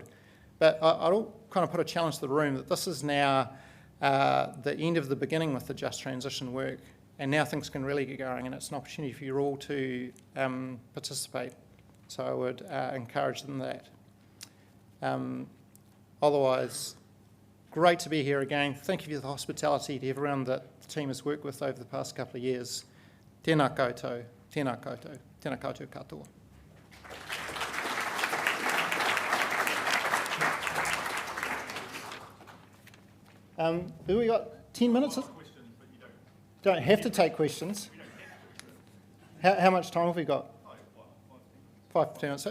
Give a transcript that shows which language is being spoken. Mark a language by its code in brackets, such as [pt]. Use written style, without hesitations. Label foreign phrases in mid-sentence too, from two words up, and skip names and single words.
[en] But I'll kind of put a challenge to the room that this is now the end of the beginning with the Just Transition work, and now things can really get going, and it's an opportunity for you all to participate. So I would encourage them that. Otherwise, great to be here again. Thank you for the hospitality to everyone that the team has worked with over the past couple of years. [mi] Tēnā koutou, tēnā koutou, tēnā koutou katoa. [en] Have we got 10 minutes? Don't have to take questions. How much time have we got? 5 to 10 minutes.